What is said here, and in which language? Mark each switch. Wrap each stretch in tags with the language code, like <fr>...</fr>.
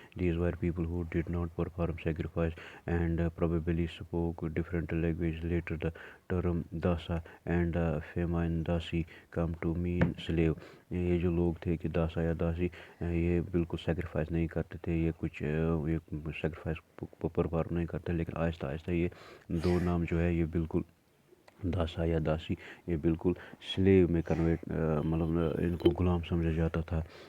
<en>These were people who did not perform sacrifice and probably spoke different language. Later the term dasa and feminine dasi come to mean slave.</en> <ur>یہ جو لوگ تھے کہ داسا یا داسی یہ بالکل سیکریفائس نہیں کرتے تھے، یہ کچھ سیکریفائس پرفارم نہیں کرتے، لیکن آہستہ آہستہ یہ دو نام جو ہے یہ بالکل داسا یا داسی یہ بالکل سلیو میں کنورٹ مطلب ان کو غلام سمجھا جاتا تھا.</ur>